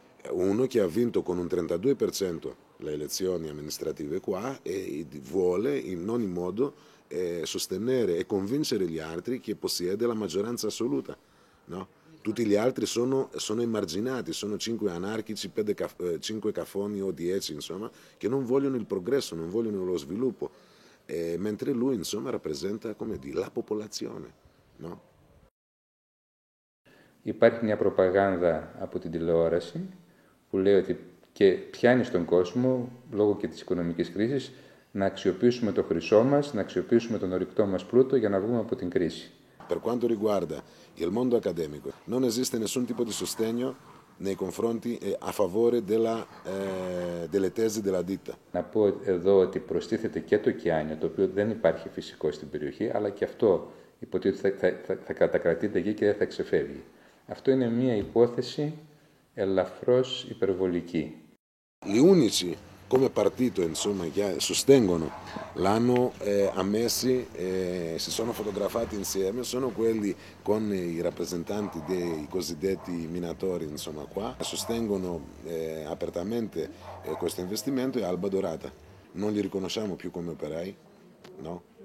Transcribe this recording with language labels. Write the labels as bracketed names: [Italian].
[Italian] Uno che ha vinto con un 32% le elezioni amministrative qua e vuole in ogni modo sostenere e convincere gli altri che possiede la maggioranza assoluta, no? Tutti gli altri sono emarginati, sono 5 anarchici, 5 cafoni o 10, insomma, che non vogliono il progresso, non vogliono lo sviluppo, mentre lui, insomma, rappresenta, come dire, la popolazione, no? [Greek] Υπάρχει μια προπαγάνδα από την τηλεόραση που λέει ότι και πιάνει στον κόσμο, λόγω και της οικονομικής κρίσης, να αξιοποιήσουμε το χρυσό μας, να αξιοποιήσουμε τον ορυκτό μας πλούτο για να βγούμε από την κρίση. [Italian] Per quanto riguarda il mondo accademico, non esiste nessun tipo di sostegno nei confronti e a favore delle tesi della ditta. [Greek] Να πω εδώ ότι προστίθεται και το ωκεάνιο, το οποίο δεν υπάρχει φυσικό στην περιοχή, αλλά και αυτό υποτίθεται ότι θα κατακρατείται εκεί και δεν θα ξεφεύγει. Αυτό είναι μια υπόθεση ελαφρώς υπερβολική. [Italian] Gli unici come partito, insomma, che sostengono l'anno ammessi si sono fotografati insieme sono quelli con i rappresentanti dei cosiddetti minatori, insomma, qua sostengono apertamente questo investimento. E Alba Dorata non li riconosciamo più come operai, no?